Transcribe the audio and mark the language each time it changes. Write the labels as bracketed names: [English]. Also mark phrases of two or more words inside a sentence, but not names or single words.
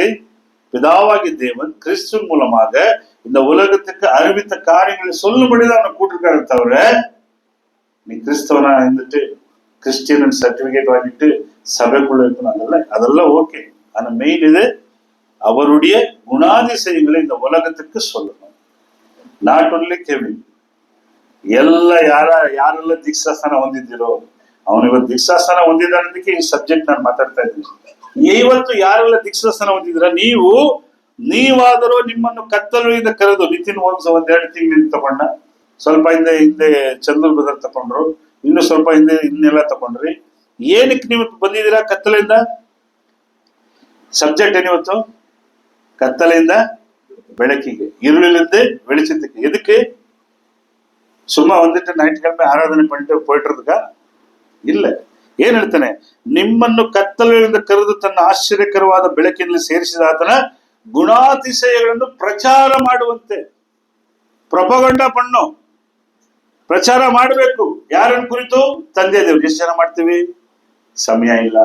[Tamil] பிதாவாகி தேவன் கிறிஸ்துவின் மூலமாக இந்த உலகத்துக்கு அறிவித்த காரியங்களை சொல்லும்படிதான் அவனை கூட்டிருக்காரு. தவிர நீ கிறிஸ்தவனா இருந்துட்டு [English] Christian certificate [Tamil] வாங்கிட்டு சபைக்குள்ள இருக்கணும், அதெல்லாம் ஓகே. ஆனா மெயின் இது அவருடைய குணாதிசயங்களை இந்த உலகத்துக்கு சொல்லணும். [English] not only [Kannada] ಕೆವಿನ್, ಯಾರೆಲ್ಲ ದೀಕ್ಷಾಸ್ಥಾನ ಹೊಂದಿದ್ದೀರೋ ಅವನು ಇವತ್ತು ದೀಕ್ಷಾಸ್ಥಾನ ಹೊಂದಿದ್ದಾನಂದಕ್ಕೆ ಈ ಸಬ್ಜೆಕ್ಟ್ ನಾನು ಮಾತಾಡ್ತಾ ಇದ್ದೀನಿ. ಇವತ್ತು ಯಾರೆಲ್ಲ ದೀಕ್ಷಾಸ್ಥಾನ ಹೊಂದಿದ್ರ, ನೀವಾದರೂ ನಿಮ್ಮನ್ನು ಕತ್ತಲೆಯಿಂದ ಕರೆದು, ನಿತಿನ್ ಹೋಗ್ಸ 1-2 ತಿಂಗಳಿಂದ ತಗೊಂಡ, ಸ್ವಲ್ಪ ಹಿಂದೆ ಚಂದ್ರ ಬದರ್ ತಕೊಂಡ್ರು, ಇನ್ನು ಸ್ವಲ್ಪ ಹಿಂದೆ ಇನ್ನೆಲ್ಲ ತಕೊಂಡ್ರಿ. ಏನಕ್ಕೆ ನೀವು ಬಂದಿದ್ದೀರಾ ಕತ್ತಲೆಯಿಂದ? ಸಬ್ಜೆಕ್ಟ್ ಏನಿವತ್ತು? ಕತ್ತಲೆಯಿಂದ ಬೆಳಕಿಗೆ, [Tamil] இருளிலிருந்து வெளிச்சத்துக்கு. எதுக்கு? சும்மா வந்துட்டு ஞாயிற்றுக்கிழமை ஆராதனை பண்ணிட்டு போயிட்டு இருக்கா? [Kannada] ಇಲ್ಲ. ಏನ್ ಹೇಳ್ತಾನೆ? ನಿಮ್ಮನ್ನು ಕತ್ತಲೆಯಿಂದ ಕರೆದು ತನ್ನ ಆಶ್ಚರ್ಯಕರವಾದ ಬೆಳಕಿನಲ್ಲಿ ಸೇರಿಸಿದ ಆತನ ಗುಣಾತಿಶಯಗಳನ್ನು ಪ್ರಚಾರ ಮಾಡುವಂತೆ. ಪ್ರೊಪಗಂಡ ಪಣ್ಣು, ಪ್ರಚಾರ ಮಾಡಬೇಕು. ಯಾರನ್ನ ಕುರಿತು? ತಂದೆ ದೇವ್ರು. ಎಷ್ಟು ಜನ ಮಾಡ್ತೀವಿ? ಸಮಯ ಇಲ್ಲ.